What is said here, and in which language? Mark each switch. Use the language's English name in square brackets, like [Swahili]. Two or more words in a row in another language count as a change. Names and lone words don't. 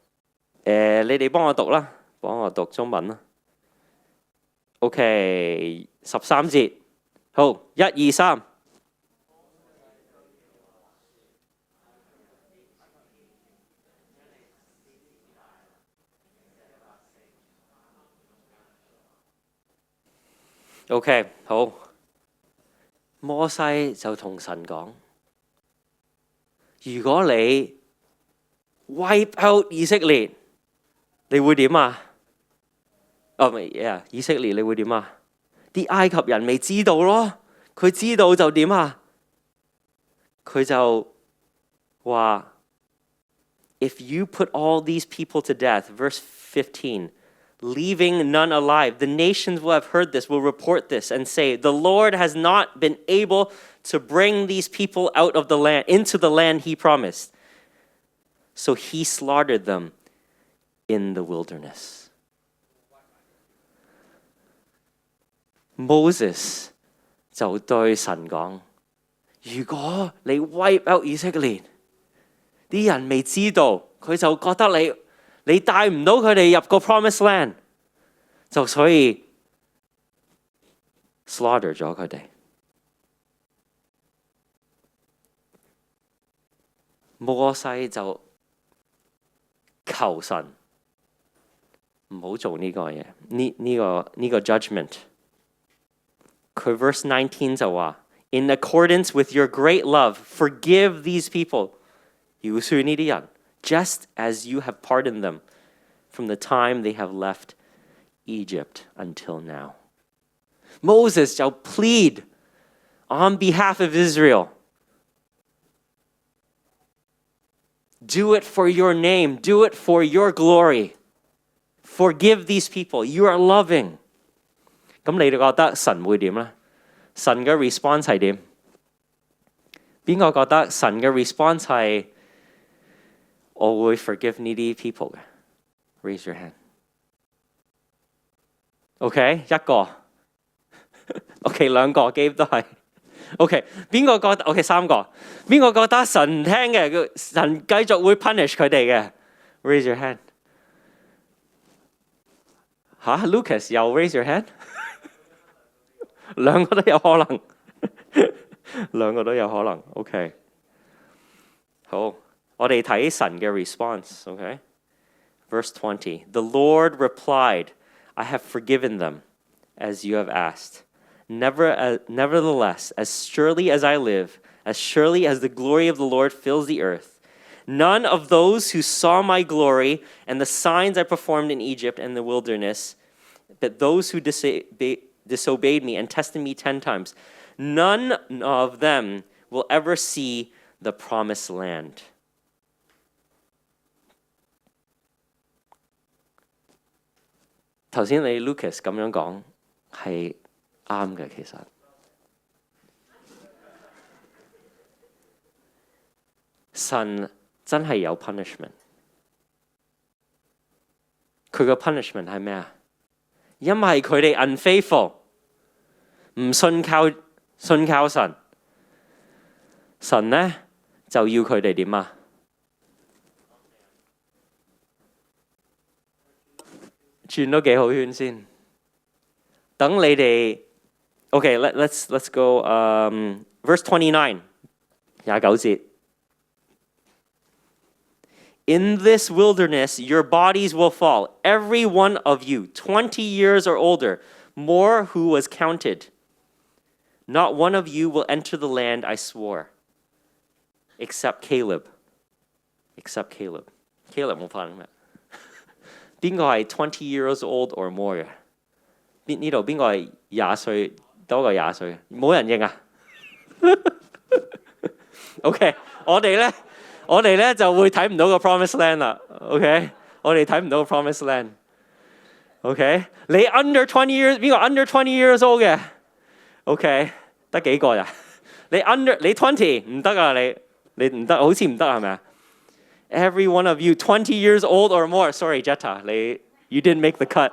[Cantonese] 你哋幫我讀啦，幫我讀中文啦。OK， 13節，好，1、2、3。OK， 好。摩西就同神講： 如果你 [English] wipe out [Cantonese] 以色列，你會點啊？以色列你會點啊？啲埃及人未知道咯，佢知道就點啊？佢就話 [English] If you put all these people to death, verse 15, leaving none alive, the nations will have heard this, will report this and say, the Lord has not been able to bring these people out of the land, into the land he promised. So he slaughtered them in the wilderness. [Cantonese] Moses 就對神講，如果你 [English] wipe out [Cantonese] 以色列，啲人未知道，佢就覺得你帶唔到佢哋入個 [English] promised land， [Cantonese] 就所以 slaughter 咗佢哋。摩西就求神唔好做呢個嘢，呢個 judgment。佢 verse 19就話 [English] In accordance with your great love, forgive these people. [Cantonese] 饒恕呢啲人 [English] just as you have pardoned them from the time they have left Egypt until now. Moses 就 plead on behalf of Israel. Do it for your name. Do it for your glory. Forgive these people. You are loving. [Cantonese] 咁你哋覺得神會點呢？神嘅 response 係點？邊個覺得神嘅 response 係我會 forgive 呢啲 people 嘅 ？ [English] Raise your hand. [Cantonese] OK， 一個。OK， 兩個 Gabe 都係。OK， 邊個覺得 ？OK， 三個。邊個覺得神唔聽嘅？神繼續會 punish 佢哋嘅 ？ [English] Raise your hand。 [Cantonese] 嚇 ，Lucas 又 [English] raise your hand？ [Cantonese] 兩個都有可能，兩個都有可能。OK， 好，我哋睇神嘅 response。OK， Verse 20. [English] The Lord replied, I have forgiven them, as you have asked. Nevertheless, as surely as I live, as surely as the glory of the Lord fills the earth, none of those who saw my glory and the signs I performed in Egypt and the wilderness, but those who disobeyed me and tested me 10 times, none of them will ever see the promised land. [Cantonese] 頭先你 Lucas 咁樣講係啱嘅，其實神真係有 punishment。佢個 punishment 係咩啊？因為佢哋 unfaithful， 唔信靠神，神呢就要佢哋點啊？轉多幾好圈先。等你哋 [English] OK， let's go verse 29 29節。In this wilderness, your bodies will fall, every one of you, 20 years or older, more who was counted. Not one of you will enter the land I swore, except Caleb. Except Caleb. [Cantonese] Caleb 冇翻咩？邊個係 [English] 20 years old or more [Cantonese] 嘅？呢度邊個係20歲多過20歲？冇人認啊？OK， 我哋咧就會睇唔到個 [English] promised land [Cantonese] 啦。OK， 我哋睇唔到個 [English] promised land。 [Cantonese] OK， 你 [English] under 20 years， [Cantonese] 邊個 [English] under 20 years old [Cantonese] 嘅 ？OK， 得幾個咋？你 20唔得啊！你唔得，好似唔得係咪啊 ？ [English] Every one of you 20 years old or more. Sorry, Jetta, you didn't make the cut.